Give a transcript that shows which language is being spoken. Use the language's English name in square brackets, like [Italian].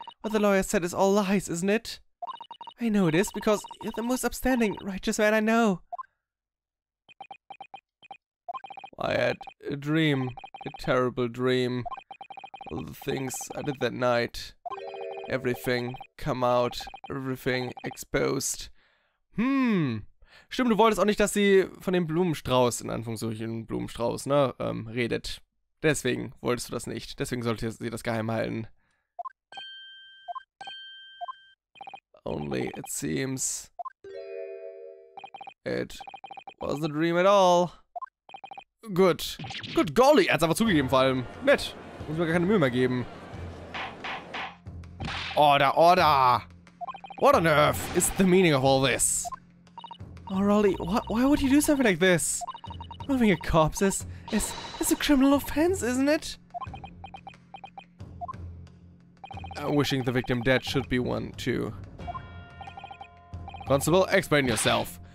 [English] What the lawyer said is all lies, isn't it? I know it is, because you're the most upstanding, righteous man I know. I had a dream. A terrible dream. All the things I did that night. Everything come out. Everything exposed. [German] Stimmt, du wolltest auch nicht, dass sie von dem Blumenstrauß, in Anführungszeichen Blumenstrauß, ne, redet. Deswegen wolltest du das nicht. Deswegen sollte sie das geheim halten. [English] Only it seems it wasn't a dream at all. Good. Good golly, [German] er hat's einfach zugegeben vor allem. Nett. Muss mir gar keine Mühe mehr geben. [English] Order, order! What on earth is the meaning of all this? Oh, Raleigh, why would you do something like this? Moving a corpse is a criminal offense, isn't it? Wishing the victim dead should be one, too. Constable, explain yourself.